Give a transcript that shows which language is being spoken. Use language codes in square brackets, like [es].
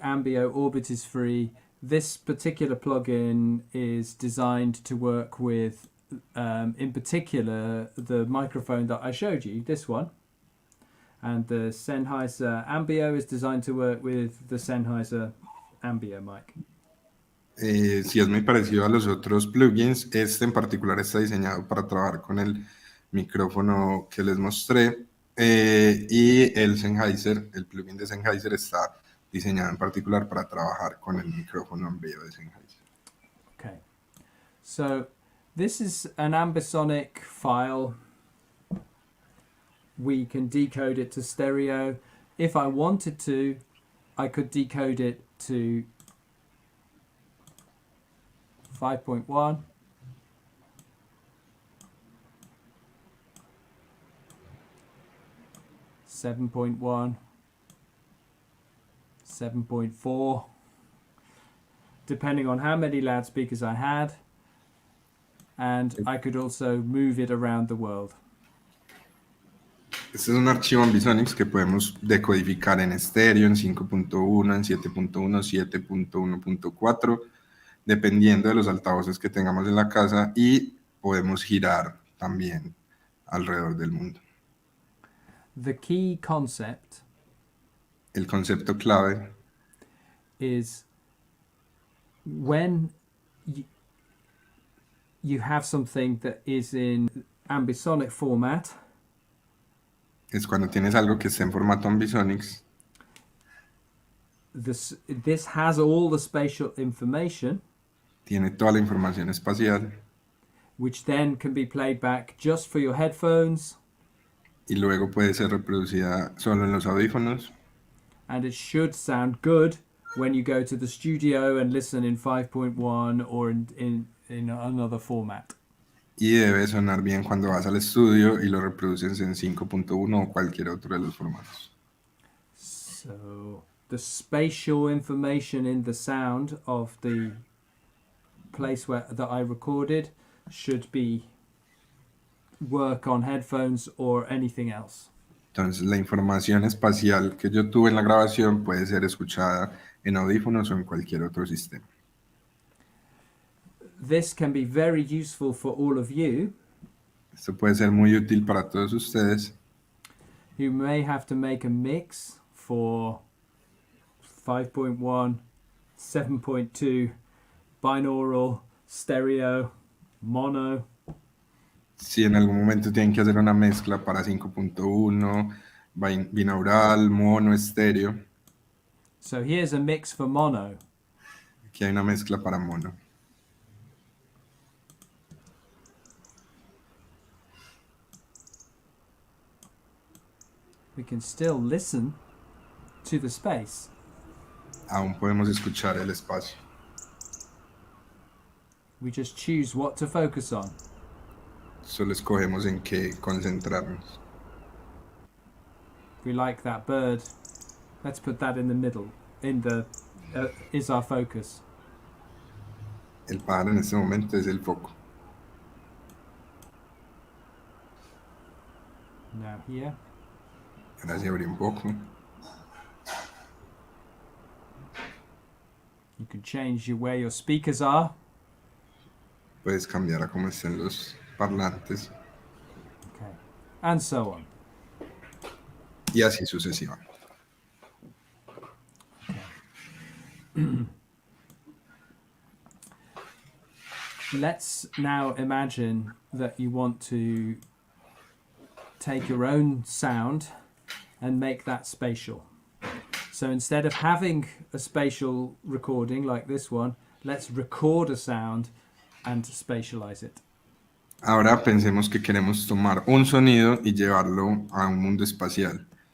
[en] Ambio Orbit is free. This particular plugin is designed to work with, in particular, the microphone that I showed you, this one. And the Sennheiser Ambio is designed to work with the Sennheiser Ambio mic. [es] Si es muy parecido a los otros plugins, este en particular está diseñado para trabajar con el micrófono que les mostré, y el Sennheiser, el plugin de Sennheiser está diseñado en particular para trabajar con el micrófono Ambio de Sennheiser. [en] Okay, so this is an ambisonic file. We can decode it to stereo. If I wanted to, I could decode it to 5.1, 7.1, 7.4, depending on how many loudspeakers I had, and I could also move it around the world. [es] Este es un archivo Ambisonics que podemos decodificar en estéreo, en 5.1, en 7.1, 7.1.4, dependiendo de los altavoces que tengamos en la casa, y podemos girar también alrededor del mundo. [en] The key concept [es] El concepto clave [en] is when you have something that is in ambisonic format, [es] es cuando tienes algo que está en formato Ambisonics, [en] this has all the spatial information, [es] tiene toda la información espacial, [en] which then can be played back just for your headphones, [es] y luego puede ser reproducida solo en los audífonos, [en] and it should sound good when you go to the studio and listen in 5.1 or in another format. [es] y debe sonar bien cuando vas al estudio y lo reproduces en 5.1 o cualquier otro de los formatos. [en] So the spatial information in the sound of the place that I recorded should work on headphones or anything else. [es] Entonces la información espacial que yo tuve en la grabación puede ser escuchada en audífonos o en cualquier otro sistema. [en] This can be very useful for all of you [es] Esto puede ser muy útil para todos ustedes [en] who may have to make a mix for 5.1, 7.2, binaural, stereo, mono. [es] Si en algún momento tienen que hacer una mezcla para 5.1, binaural, mono, estéreo, [en] So here's a mix for mono. [es] aquí hay una mezcla para mono. [en] We can still listen to the space. [es] Aún podemos escuchar el espacio. [en] We just choose what to focus on. [es] Solo escogemos en qué concentrarnos. [en] If we like that bird, let's put that in the middle. In the is our focus. [es] El pájaro en este momento es el foco. [en] Now here. [es] Ahora sí abrí un poco. [en] You can change where your speakers are. [es] Puedes cambiar a cómo estén los parlantes [en] Okay. And so on. [es] y así sucesivamente. [en] Let's now imagine that you want to take your own sound and make that spatial. So instead of having a spatial recording like this one, let's record a sound and spatialize it. [es] Ahora pensemos que queremos tomar un sonido y llevarlo a un mundo espacial.